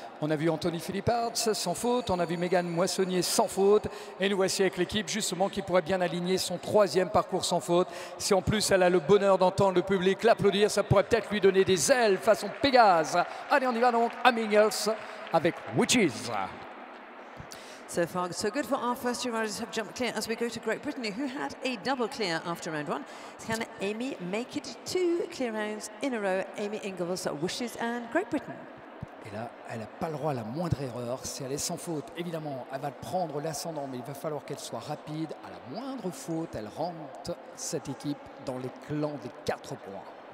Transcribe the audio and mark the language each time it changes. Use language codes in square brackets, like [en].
[fr] On a vu Anthony Philipparts sans faute, on a vu Mégane Moissonnier sans faute, et nous voici avec l'équipe justement qui pourrait bien aligner son 3e parcours sans faute. Si en plus elle a le bonheur d'entendre le public l'applaudir, ça pourrait peut-être lui donner des ailes façon Pégase. Allez, on y va donc à Mingles avec Witches. [en] So far, so good for our first two riders have jumped clear as we go to Great Britain, who had a double clear after round one. Can Amy make it 2 clear rounds in a row? Amy Ingalls wishes and Great Britain. [fr] Et là, elle n'a pas le droit à la moindre erreur. Si elle est sans faute, évidemment, elle va prendre l'ascendant, mais il va falloir qu'elle soit rapide. À la moindre faute, elle rentre cette équipe dans les clans des 4 points.